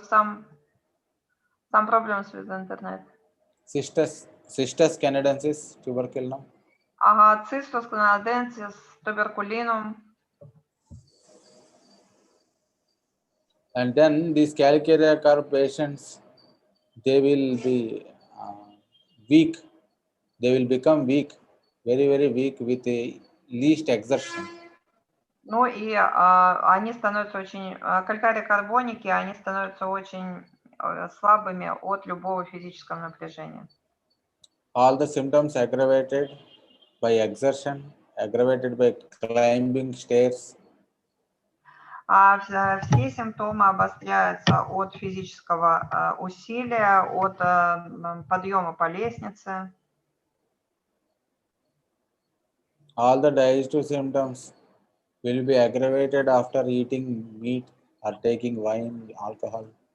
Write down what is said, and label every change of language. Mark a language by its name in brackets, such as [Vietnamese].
[English] Some problems with internet. Cistus canadensis, tuberculum. [Russian] Ага, Цистус канаденсис, туберкулинум. [English] And then these calcarea carb patients, they will be weak. They will become weak, very weak with a least exertion. [Russian] Ну и они становятся очень, калькарий-карбоники, они становятся очень слабыми от любого физического напряжения. [English] All the symptoms aggravated by exertion, aggravated by climbing stairs. [Russian] Все симптомы обостряются от физического усилия, от подъема по лестнице. [English] All the digestive symptoms will be aggravated after eating meat or taking wine, alcohol.